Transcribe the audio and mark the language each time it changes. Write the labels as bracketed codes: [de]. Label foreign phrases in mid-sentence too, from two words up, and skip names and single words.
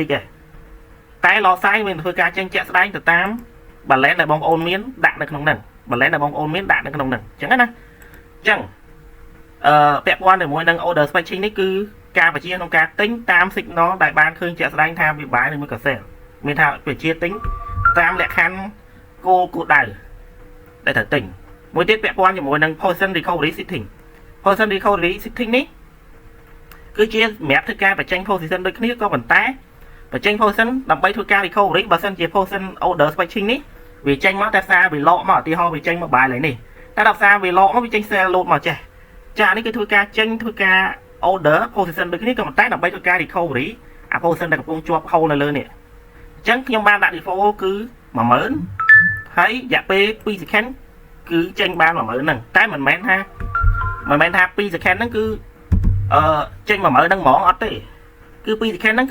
[km] ចដែរតែឡសាយវានឹងធ្វើការចេញជាក់ស្ដែងទៅតាម balance ដែលបងប្អូនមានដាក់នៅក្នុងហ្នឹង balance ដែលបងប្អូនមានដាក់នៅក្នុងហ្នឹងអញ្ចឹងណាអញ្ចឹងពាក់ព័ន្ធជាមួយនឹង [en] order spacing [km] នេះគឺ ការបញ្ជាក្នុងការទិញតាម signal ដែលបានឃើញជាក់ស្ដែងថាវាបាយឬមួយក៏ sell មានថាបញ្ជាទិញតាមលក្ខខណ្ឌគោលដៅដែលត្រូវទិញ មួយទៀតពាក់ព័ន្ធជាមួយនឹង [en] position recovery setting position recovery setting [km] នេះគឺជាសម្រាប់ធ្វើការបញ្ចេញ position ដូចគ្នាក៏ប៉ុន្តែបញ្ចេញ position ដើម្បីធ្វើការ recovery បើសិនជា [en] position order spacing [km] នេះវាចេញមកតែសារវាលកមកឧទាហរណ៍វាចេញមកបាយឡើយនេះតែដល់សារវាលកមកវាចេញ [en] sell load [km] មកចេះចានេះគឺធ្វើការចេញធ្វើការ [en] order position [km] ដូចគ្នាក៏ប៉ុន្តែដើម្បីធ្វើការ recovery អា position ដែលកំពុងជាប់ hold នៅលើនេះអញ្ចឹងខ្ញុំបានដាក់ default គឺ 10000 ហើយរយៈពេល2 second គឺចេញបាន 10000 ហ្នឹងតែមិនមែនថា2 second ហ្នឹងគឺចេញ 10000 ហ្នឹងហ្មងអត់ទេគឺ2 second ហ្នឹងគឺ